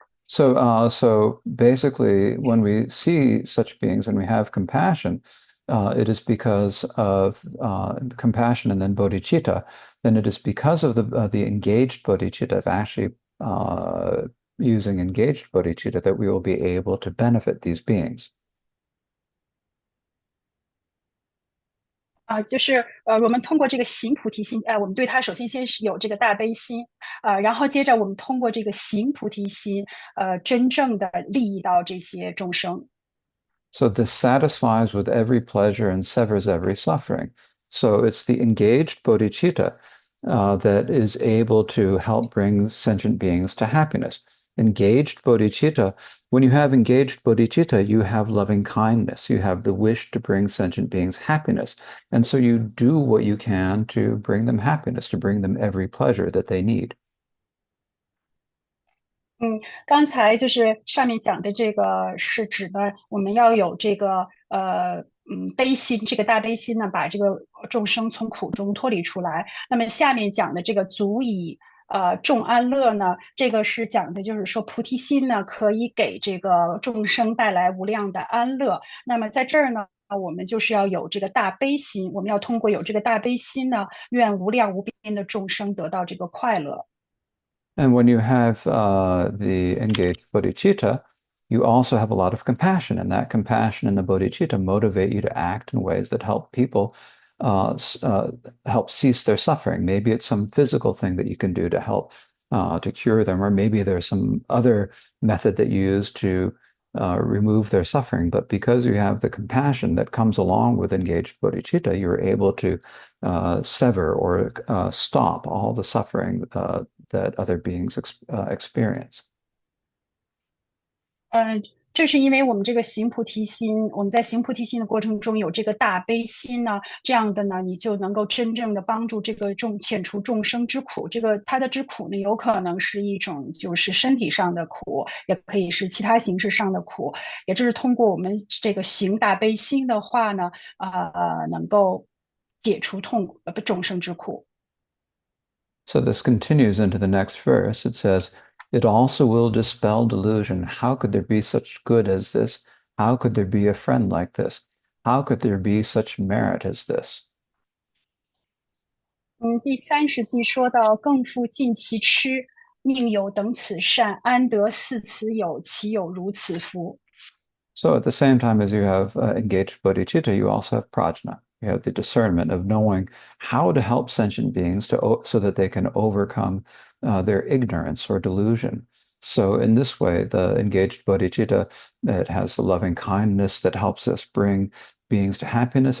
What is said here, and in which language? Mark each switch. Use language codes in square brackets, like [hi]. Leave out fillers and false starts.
[en] So basically, when we see such beings and we have compassion, it is because of compassion and then bodhicitta. Then it is because of the engaged bodhicitta, of actually using engaged bodhicitta, that we will be able to benefit these beings. [zh] 就是我们通过这个行菩提心，我们对他首先是有这个大悲心，然后接着我们通过这个行菩提心，真正的利益到这些众生。 [en] So this satisfies with every pleasure and severs every suffering. So it's the engaged bodhicitta that is able to help bring sentient beings to happiness. Engaged bodhicitta, when you have engaged bodhicitta, you have loving kindness. You have the wish to bring sentient beings happiness. And so you do what you can to bring them happiness, to bring them every pleasure that they need. [zh] 刚才就是上面讲的这个是指的我们要有这个悲心，这个大悲心呢，把这个众生从苦中脱离出来。那么下面讲的这个足以众安乐呢，这个是讲的就是说菩提心呢可以给这个众生带来无量的安乐。那么在这儿呢。我们就是要有这个大悲心，我们要通过有这个大悲心呢，愿无量无边的众生得到这个快乐。 [en] And when you have the engaged bodhicitta, you also have a lot of compassion, and that compassion and the bodhicitta motivate you to act in ways that help people help cease their suffering. Maybe it's some physical thing that you can do to help to cure them, or maybe there's some other method that you use to remove their suffering. But because you have the compassion that comes along with engaged bodhicitta, you're able to sever or stop all the suffering that other beings experience. [zh] 嗯，这是因为我们这个行菩提心，我们在行菩提心的过程中有这个大悲心呢，这样的呢，你就能够真正的帮助这个遣除众生之苦。这个他的之苦呢，有可能是一种就是身体上的苦，也可以是其他形式上的苦。也就是通过我们这个行大悲心的话呢，能够解除众生之苦。 [en] So this continues into the next verse. It says, "It also will dispel delusion. How could there be such good as this? How could there be a friend like this? How could there be such merit as this?" [zh] 第30句说到更复尽其痴，宁有等此善？安得似此有？其有如此夫？ [en] So at the same time as you have engaged bodhicitta, you also have prajna. You have the discernment of knowing how to help sentient beings so that they can overcome their ignorance or delusion. So in this way, the engaged bodhicitta, it has the loving kindness that helps us bring beings to happiness.